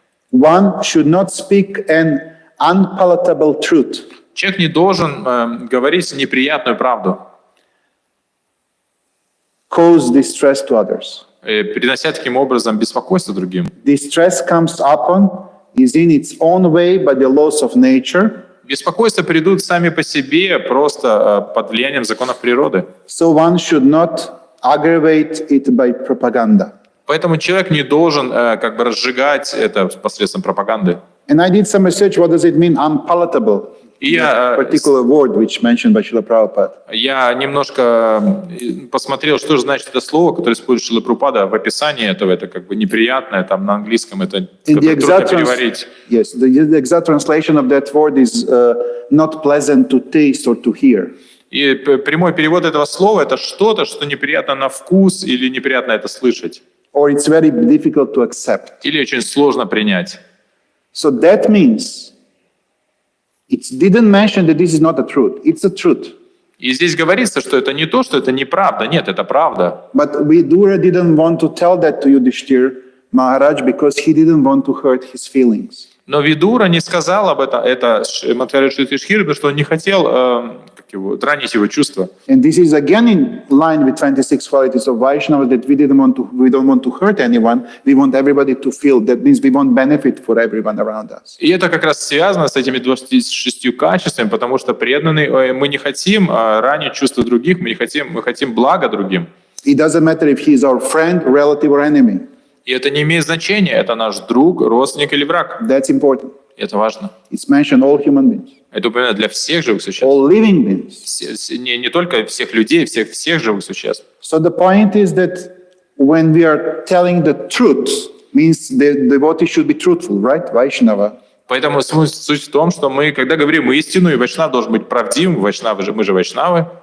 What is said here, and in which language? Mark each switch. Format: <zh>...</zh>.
<en>one should not speak an unpalatable truth.</en> <ru>человек не должен говорить неприятную правду,</ru> <en>Cause distress to others.</en> <ru>принося таким образом беспокойство другим.</ru> <en>Distress comes upon is in its own way by the laws of nature.</en> <ru>Беспокойства придут сами по себе, просто под влиянием законов природы.</ru> <en>So one should not aggravate it by propaganda.</en> <ru>Поэтому человек не должен разжигать это посредством пропаганды.</ru> <en>And I did some research. What does it mean, unpalatable?</en> <ru>И</ru> <en>That particular word which mentioned by Srila Prabhupada.</en> <ru>я немножко посмотрел, что же значит это слово, которое использует Шрила Прабхупада в описании этого. Это неприятное, там на английском это трудно переварить.</ru> <en>Yes, the exact translation of that word is not pleasant to taste or to hear.</en> <ru>И прямой перевод этого слова — это что-то, что неприятно на вкус или неприятно это слышать.</ru> <en>Or it's very difficult to accept.</en> <ru>Или очень сложно принять.</ru> <en>So that means it didn't mention that this is not the truth. It's the truth.</en> <ru>И здесь говорится, что это не то, что это неправда. Нет, это правда.</ru> <en>But Vidura didn't want to tell that to Yudhishthir Maharaj because he didn't want to hurt his feelings.</en> <ru>Но Видура не сказал об этом, это Мадхариши Юдхишthира, потому что он не хотел ранить его чувства.</ru> <en>And this is again in line with 26 qualities of Vaishnava that we don't want to hurt anyone. We want everybody to feel. That means we want benefit for everyone around us.</en> <ru>И это как раз связано с этими 26 качествами, потому что преданные, мы не хотим ранить чувства других, мы хотим блага другим.</ru> <en>It doesn't matter if he is our friend, relative, or enemy.</en> <ru>И это не имеет значения, это наш друг, родственник или враг.</ru> <en>That's important.</en> <ru>Это важно.</ru> <en>It's mentioned all human beings,</en> <ru>Это упоминает для всех живых существ.</ru> <en>all living beings.</en> <ru>Не только всех людей, всех живых существ.</ru> <en>So the point is that when we are telling the truth, means the devotee should be truthful, right? Vaishnava.</en> <ru>Поэтому суть в том, что мы, когда говорим истину, и вайшнав должен быть правдивым, мы же вайшнавы,</ru>